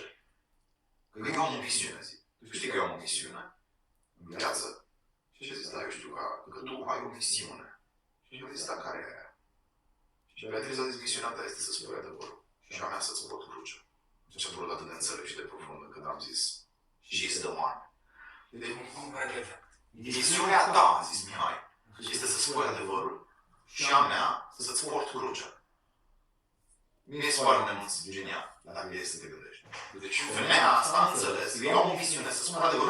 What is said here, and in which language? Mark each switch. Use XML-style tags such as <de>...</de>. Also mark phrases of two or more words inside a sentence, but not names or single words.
<ro>Că eu am o misiune, zic. Tu știi că eu am o misiune în viață? Și zis, da, eu știu că tu ai o misiune. Și eu zis, da, care e aia? Și Beatrice a zis, misiunea ta este să spui adevărul. Și a mea să-ți pot cruce. Și a părut atât de înțeles și de profund încât am zis,</ro> <en>she's the one.</en> <ro>Deci, misiunea ta, a zis Mihai, este să spui adevărul și a mea să-ți port crucea. Mi se pare un genial, dacă e să te gândești. Deci femeia asta a înțeles, eu am o misiune să spun adevărul.</ro>